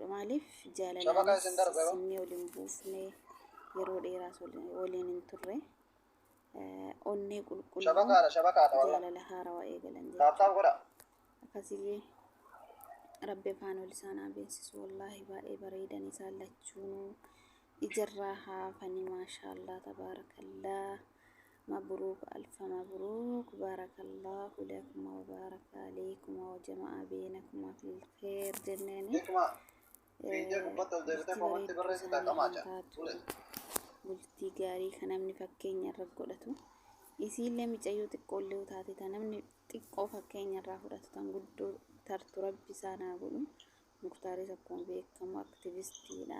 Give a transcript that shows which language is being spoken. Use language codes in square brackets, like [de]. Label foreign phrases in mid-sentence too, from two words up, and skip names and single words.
[om] Maaliif jaalalaanis inni waliin buufne yeroo dheeraas waliin hin turre onnee qulqulluu jaalala haarawaa eegalan jechuudha. Akkasii rabbi afaan ol isaanaa beeksisu wallaahi baay'ee bareedan isaan lachuun ijarraa haafanii [ar] ما شاء الله تبارك الله مبروك ألف مبروك بارك الله لكم وبارك عليكم وجمع بينكم في الخير jenneeni [om] bultii gaarii kan namni fakkeenya irra godhatu isiillee micayyoo xiqqoollee taate tan namni xiqqoo fakkeenya irraa fudhatu tan guddoo tartu rabbi isaanaa godhu. Muktaaris akkuma beekamu aktivistiidha.